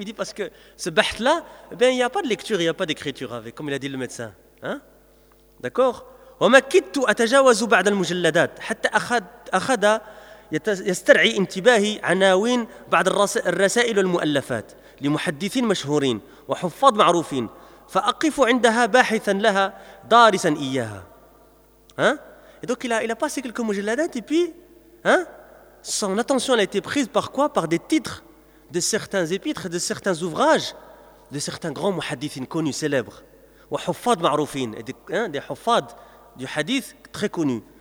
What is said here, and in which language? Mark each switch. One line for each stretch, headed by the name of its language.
French: Il dit parce que ce baht-là, ben, il n'y a pas de lecture, il n'y a pas d'écriture avec, comme il a dit le médecin. Hein? D'accord?
Arabic: ومكدت أتجاوز بعض المجلدات حتى أخذ يسترعي انتباهي عناوين بعض الرسائل والمؤلفات لمحدثين مشهورين وحفاظ معروفين فأقف عندها باحثا لها دارسا إياها.
French: Et donc il a passé quelques mujalladat, et puis, hein, son attention a été prise par quoi? Par des titres de certains épîtres, de certains ouvrages de certains grands muhadithin connus, célèbres,
Arabic: وحفاظ معروفين,
French: et des حفاظ du hadith très connu.